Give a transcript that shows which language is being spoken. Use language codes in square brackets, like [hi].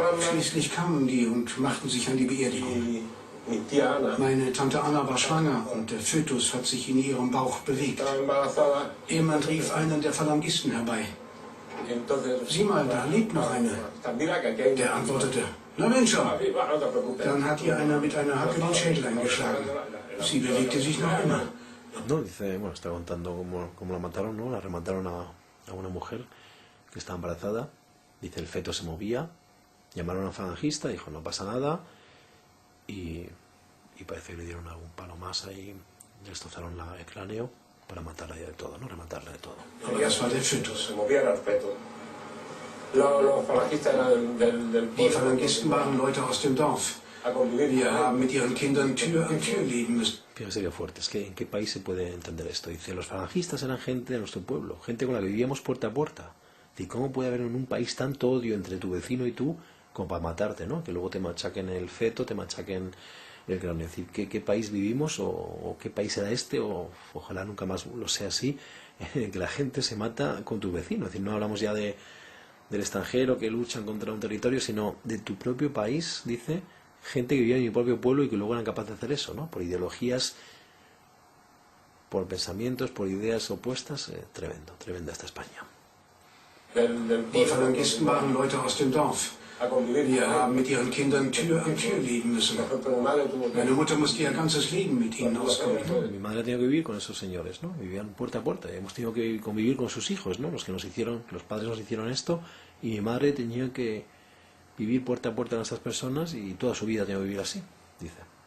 [de] Schließlich kamen die und machten sich an die Beerdigung. Meine Tante Anna war schwanger und der Fötus hat sich in ihrem Bauch bewegt. Jemand rief einen der Phalangisten herbei. Sieh mal, da lebt noch eine. Der antwortete, na Mensch, dann hat ihr einer mit einer Hacke den Schädel eingeschlagen. Sie bewegte sich noch immer. [es] No, dice, bueno, está contando cómo la mataron, ¿no? La remataron a una mujer que estaba embarazada. Dice, el feto se movía. Llamaron a un falangista, dijo, no pasa nada. Y parece que le dieron algún palo más ahí, le destrozaron el cráneo para matarla de todo, ¿no? Rematarla de todo. Se movía el feto. Los falangistas eran del [de] Die Phalangisten waren Leute aus dem Dorf. Wir haben mit ihren Kindern Tür an Tür leben müssen. [es] Fíjese qué fuerte, es que en qué país se puede entender esto. Dice, los falangistas eran gente de nuestro pueblo, gente con la que vivíamos puerta a puerta. Dice, ¿cómo puede haber en un país tanto odio entre tu vecino y tú como para matarte, ¿no? Que luego te machaquen el feto, te machaquen el cráneo. Es decir, ¿qué país vivimos o qué país era este? O ojalá nunca más lo sea así, que la gente se mata con tu vecino. Es decir, no hablamos ya del extranjero que luchan contra un territorio, sino de tu propio país, dice, gente que vivía en mi propio pueblo y que luego eran capaces de hacer eso, ¿no? Por ideologías, por pensamientos, por ideas opuestas. Tremenda esta España. [de] Die Phalangisten waren Leute aus dem Dorf. Wir haben mit ihren Kindern Tür an Tür leben müssen. Meine Mutter musste ihr ganzes Leben mit ihnen auskommen. [es] Mi madre ha tenido que vivir con esos señores, ¿no? Vivían puerta a puerta. Hemos tenido que convivir con sus hijos, ¿no? Los padres nos hicieron esto, y mi madre tenía que vivir puerta a puerta con estas personas y toda su vida ha tenido que vivir así, dice.